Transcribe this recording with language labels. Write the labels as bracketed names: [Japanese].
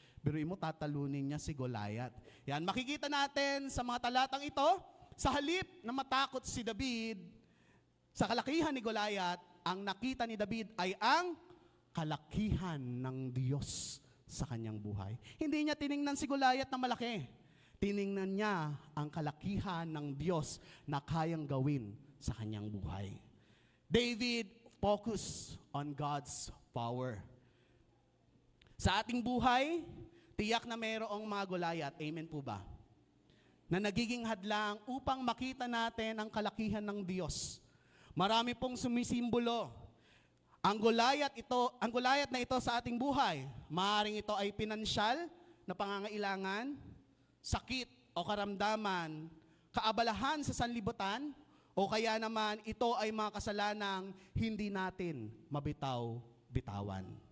[Filipino] Biruin mo, tatalunin niya si Goliath. Yan, makikita natin sa mga talatang ito, sa halip na matakot si David, sa kalakihan ni Goliath, ang nakita ni David ay ang kalakihan ng Diyos sa kanyang buhay. Hindi niya tiningnan si Goliath na malaki. Tiningnan niya ang kalakihan ng Diyos na kayang gawin sa kanyang buhay. [English] David focused on God's power. [Filipino] Sa ating buhay, tiyak na mayroong mga Goliath. Amen po ba? Na nagiging hadlang upang makita natin ang kalakihan ng Diyos. Marami pong sumisimbolo. Ang Goliath na ito sa ating buhay, maaaring ito ay pinansyal na pangangailangan, sakit o karamdaman, kaabalahan sa sanlibutan, o kaya naman ito ay mga kasalanang hindi natin mabitaw-bitawan.